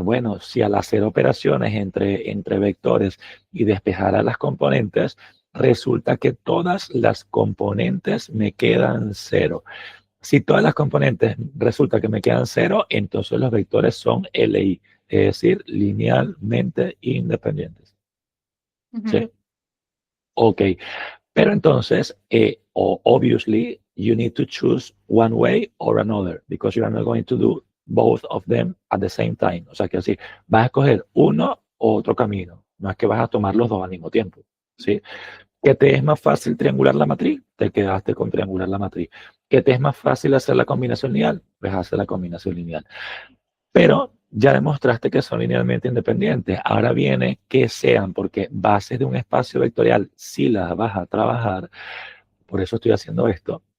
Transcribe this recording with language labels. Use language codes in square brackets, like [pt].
[es] Bueno, si al hacer operaciones entre vectores y despejar a las componentes, resulta que todas las componentes me quedan cero. Si todas las componentes resulta que me quedan cero, entonces los vectores son LI, es decir, linealmente independientes. Ujú. ¿Sí? Ok. Pero entonces, [en] obviously, you need to choose one way or another, because you are not going to do both of them at the same time. [es] O sea que así, vas a escoger uno o otro camino. No es que vas a tomar los dos al mismo tiempo. ¿Sí? ¿Que te es más fácil triangular la matriz? Te quedaste con triangular la matriz. ¿Que te es más fácil hacer la combinación lineal? Pues hacer la combinación lineal. Pero ya demostraste que son linealmente independientes. Ahora viene que sean, porque bases de un espacio vectorial, si las vas a trabajar, por eso estoy haciendo esto.